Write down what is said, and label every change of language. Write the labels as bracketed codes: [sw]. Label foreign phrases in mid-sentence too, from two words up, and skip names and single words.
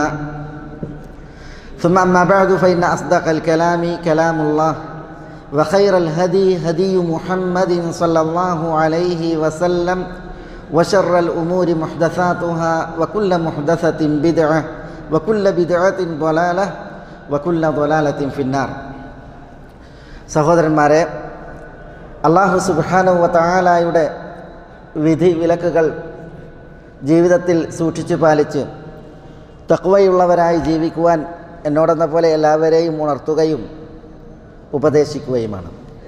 [ar] ثم أما بعد فإن أصدق الكلام كلام الله وخير الهدي هدي محمد صلى الله عليه وسلم وشر الأمور محدثاتها وكل محدثة بدعة وكل بدعة ضلالة وكل ضلالة في النار. [ml] സഹോദരന്മാരെ, [ar] الله سبحانه وتعالى [ml] വിധി വിലക്കുകൾ ജീവിതത്തിൽ സൂക്ഷിച്ചു പാലിച്ച് തഖ്വയുള്ളവരായി ജീവിക്കുവാൻ എന്നോടെന്ന പോലെ എല്ലാവരെയും ഉണർത്തുകയും ഉപദേശിക്കുകയുമാണ്.